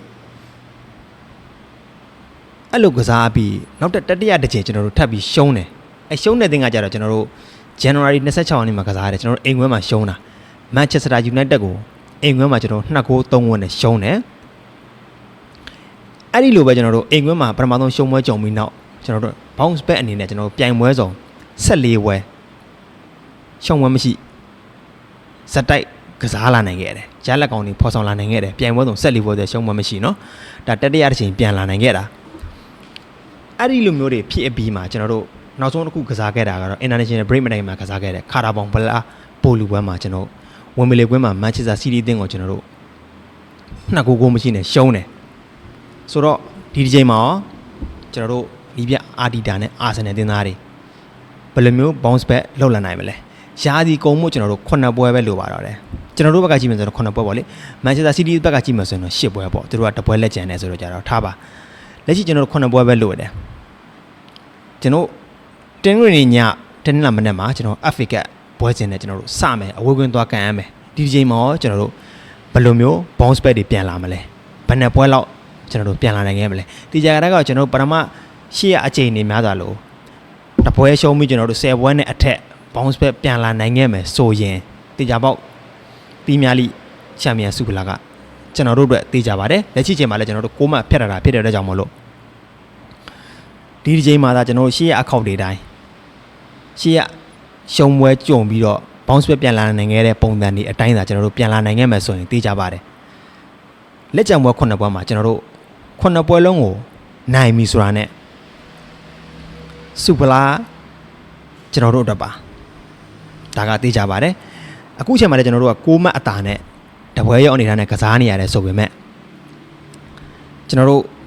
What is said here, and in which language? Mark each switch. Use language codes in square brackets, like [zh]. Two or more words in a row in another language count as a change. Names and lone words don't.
[my] အဲ့လိုကစားပြီးနောက်တတိယတစ်ချိန်ကျွန်တော်တို့ထပ်ပြီးရှုံးတယ်ရှုံးတဲ့တင်ကကြတော့ကျွန်တော်တို့ January 26ရက်နေ့မှာကစားရတယ်ကျွန်တော်တို့အိမ်ခွဲမှာရှုံးတာ Manchester United ကိုအိမ်ခွဲမှာကျွန်တော်2ဂိုး3ဂိုးနဲ့ရှုံးတယ်အဲ့ဒီလိုပဲကျွန်တော်တို့အိမ် ခွဲမှာပထမဆုံးရှုံးပွဲကြုံပြီးနောက်ကျွန်တော်တို့ [en] bounce back [my] အနေနဲ့ကျွန်တော်တို့ပြိုင်ပွဲဆောင်14ပွဲရှုံးပွဲမရှိစက်တိုက်ကစားလာနိုင်ခဲ့တယ်ဂျာလက်ကောင်တွေဖော်ဆောင်လာနိုင်ခဲ့တယ်ပြိုင်ပွဲဆောင်14ပွဲတည်းရှုံးပွဲမရှိเนาะဒါတတိယတစ်ချိန်ပြန်လာနိုင်ခဲ့တာအဲ့ဒီလိုမျိုးတွေဖြစ်အပြီးမှာကျွန်တော်တို့နောက်ဆုံးတစ်ခုကစားခဲ့တာကတော့ [en] International Break [my] မတိုင်မှာကစားခဲ့တဲ့ခါတာဘောင်ဗလာပိုလူပွဲမှာကျွန်တော်ဝင်မလီကွင်းမှာ Manchester City တင်းကိုကျွန်တော်တို့ 2ဂိုးကိုမရှိနဲ့ရှုံးတယ်ဆိုတော့ဒီတစ်ချိန်မှာကျွန်တော်တို့ဒီပြအာဒီတာနဲ့ Arsenal တင်းသားတွေဘယ်လိုမျိုး [en] bounce back [my] လုပ်လာနိုင်မလဲရာသီကုန်မှုကျွန်တော်တို့9ပွဲပဲလိုပါတော့တယ်ကျွန်တော်တို့ဘက်ကကြည့်မယ်ဆိုတော့9ပွဲပေါ့လေ Manchester City ဘက်ကကြည့်မယ်ဆိုရင်တော့10ပွဲပေါ့သူတို့ကတပွဲလက်ကျန်နေဆိုတော့ကြတော့ ထားပါလက်ရှိကျွန်တော်တို့9ပွဲပဲလိုတယ်ကျွန်တော်တင်းရင်းညတင်းလာမနေ့မှာကျွန်တော် FA Cup ပွဲစဉ်နဲ့ကျွန်တော်တို့စမယ်အဝေးကွင်းသွားကန်ရမယ်ဒီချိန်မှာကျွန်တော်တို့ဘယ်လိုမျိုး [en] bounce back [my] တွေပြန်လာမလဲဘယ်နှစ် ပွဲလောက်ကျွန်တော်တို့ပြန်လာနိုင်ခဲ့မလဲဒီကြတာကကျွန်တော်တို့ပထမရှေ့ရအချိန်နေများစွာလို့တပွဲရှုံးပြီးကျွန်တော်တို့10ပွဲနဲ့အထက် [en] bounce back [my] ပြန်လာနိုင်ခဲ့မယ် ဆိုရင်တေချာပေါက်ပြီးများလိချန်ပီယံဆုဖလားကကျွန်တော်တို့အတွက်တေချာပါတယ်လက်ရှိချိန်မှာလည်းကျွန်တော်တို့6မှတ်ဖြတ်တာဖြစ်တဲ့ အတွက်ကြောင့်မလို့ဒီချိန်မှာသာကျွန်တော်တို့ရှေ့ရအခောက်တွေတိုင်းရှေ့ရရှုံးပွဲကြုံပြီးတော့ [en] bounce back [my] ပြန်လာ နိုင်ခဲ့တဲ့ပုံစံတွေအတိုင်းသာကျွန်တော်တို့ပြန်လာနိုင်ခဲ့မယ်ဆိုရင်တေချာပါတယ်လက်ကျန်ပွဲ9ပွဲမှာကျွန်တော်တို့9ပွဲလုံးကိုနိုင်ပြီဆိုတာနဲ့ဆုဖလားကျွန်တော်တို့အတွက်ပါဒါကသိကြပါတယ်အခုချိန်မှာလည်းကျွန်တော်တို့က6မှတ်အသာနဲ့တပွဲရောက်နေတာနဲ့ကစားနေရတယ်ဆိုပေမဲ့ကျွန်တော်တို့